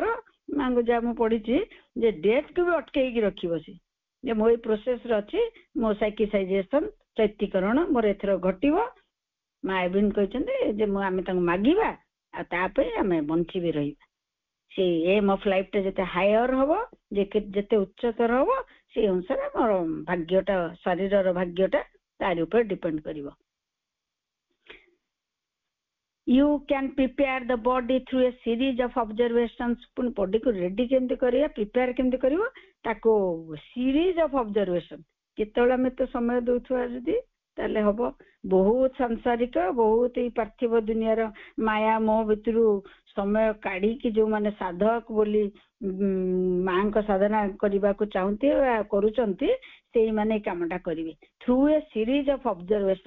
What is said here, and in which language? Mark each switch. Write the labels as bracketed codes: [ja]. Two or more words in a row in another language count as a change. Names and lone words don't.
[or] ମାଙ୍କୁ ଯାହା ମୁଁ ପଢିଛି ଯେ ଡେଥକୁ ବି ଅଟକେଇକି ରଖିବ ସେ, ଯେ ମୁଁ ଏଇ ପ୍ରୋସେସରେ ଅଛି, ମୋ ସାଇକିସାଇଜେସନ ଚୈତିକରଣ ମୋର ଏଥର ଘଟିବ। ମା ଇଭିନ୍ କହିଛନ୍ତି ଯେ ଆମେ ତାଙ୍କୁ ମାଗିବା, ଆଉ ତା ପାଇଁ ଆମେ ବଞ୍ଚିବି ରହିବା। ସେଇ [en] aim of life [or] ଯେତେ ହାୟର ହବ, ଯେତେ ଉଚ୍ଚତର ହବ, ସେଇ ଅନୁସାରେ ଆମର ଭାଗ୍ୟଟା, ଶରୀରର ଭାଗ୍ୟଟା ତାରି ଉପରେ ଡିପେଣ୍ଡ କରିବ। [en] You can prepare the body through a series of observations. [or] ପୁଣି ବଡିକୁ ରେଡି କେମିତି କରିବା, ପ୍ରିପେୟାର କେମିତି କରିବ, ତାକୁ [en] series of observation. [or] କେତେବେଳେ ଆମେ ତ ସମୟ ଦଉଥିବା ଯଦି ତାହେଲେ ହବ। ବହୁତ ସାଂସାରିକ, ବହୁତ ଏଇ ପାର୍ଥିବ ଦୁନିଆର ମାୟା ମୋହ ଭିତରୁ ସମୟ କାଢିକି ଯୋଉମାନେ ସାଧକ ବୋଲି ମାଙ୍କ ସାଧନା କରିବାକୁ ଚାହୁଁନ୍ତି ବା କରୁଛନ୍ତି, ସେଇମାନେ ଏଇ କାମଟା କରିବେ [en] through a series of observation.